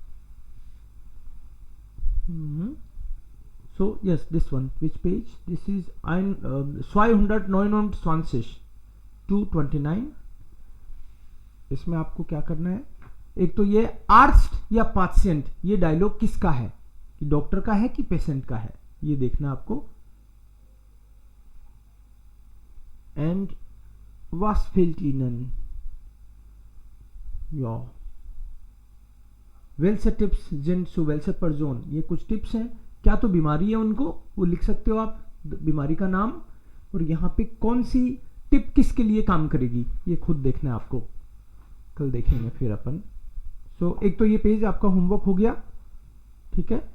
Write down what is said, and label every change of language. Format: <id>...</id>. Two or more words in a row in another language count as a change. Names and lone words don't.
<en>so yes this one, which page this is 229 229.</en> <hi>इसमें आपको क्या करना है, एक तो ये आर्स्ट या पेशेंट, ये डायलॉग किसका है, कि डॉक्टर का है कि पेशेंट का है, ये देखना आपको।</hi> <de>एंड was fehlt ihnen? Ja. Welche Tipps sind zu welcher Person?</de> <hi>ये कुछ टिप्स हैं, क्या तो बीमारी है उनको, वो लिख सकते हो आप बीमारी का नाम, और यहाँ पे कौन सी टिप किसके लिए काम करेगी, ये खुद देखना है आपको, कल देखेंगे फिर अपन। सो एक तो ये पेज आपका होमवर्क हो गया, ठीक है।</hi>